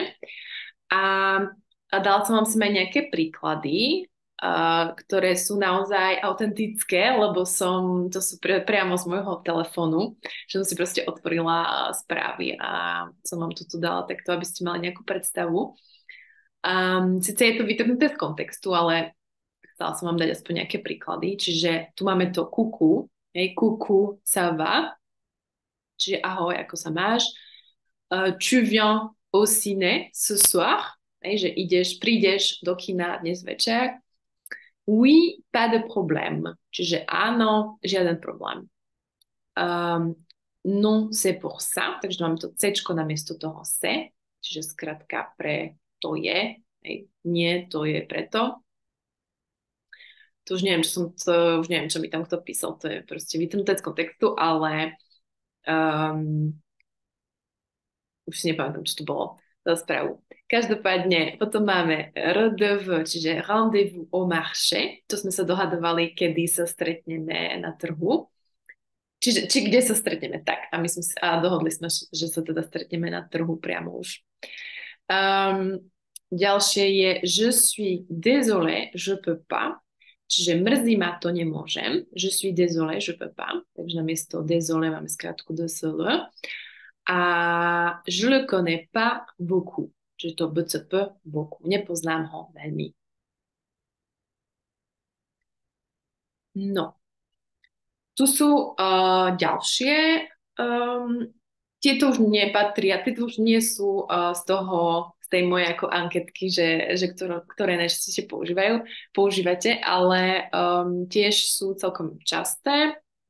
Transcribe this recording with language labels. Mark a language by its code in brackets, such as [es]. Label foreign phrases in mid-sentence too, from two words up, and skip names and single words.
[sk] A dala som vám sem aj nejaké príklady, ktoré sú naozaj autentické, lebo to sú priamo z môjho telefónu, že som si proste otvorila správy a som vám to tu dala takto, aby ste mali nejakú predstavu. Sice je to vytrhnuté z kontextu, ale chcela som vám dať aspoň nejaké príklady. Čiže tu máme to kuku, [fr] kuku, ça va, [sk] čiže ahoj, ako sa máš. [fr] Tu viens au ciné ce soir, [sk] že prídeš do kina dnes večer. [fr] Oui, pas de problème. [sk] Čiže áno, žiaden problém. [fr] Non, c'est pour ça. [sk] Takže máme to C namiesto toho c'est. Čiže skratka pre to je. Nie, to je preto. To už neviem, čo mi tam kto písal. To je proste vytrhnuté z kontextu, ale už si nepamätám, čo to bolo za správu. Každopádne, potom máme rendezvous, čiže [fr] rendezvous au marché. [sk] To sme sa dohadovali, kedy sa stretneme na trhu. Či kde sa stretneme, tak. A dohodli sme, že sa teda stretneme na trhu priamo už. Ďalšie je [fr] je suis désolé, je peux pas. [sk] Čiže mrzí ma, to nemôžem. [fr] Je suis désolé, je peux pas. [sk] Takže namiesto désolé máme skratku désolé. [fr] A je le connais pas beaucoup. [sk] Čiže to BCP beaucoup. Nepoznám ho veľmi. No. Tu sú ďalšie. Tieto už nepatria, tieto už nie sú z tej mojej ako anketky, ktoré najčastejšie používate, ale tiež sú celkom časté.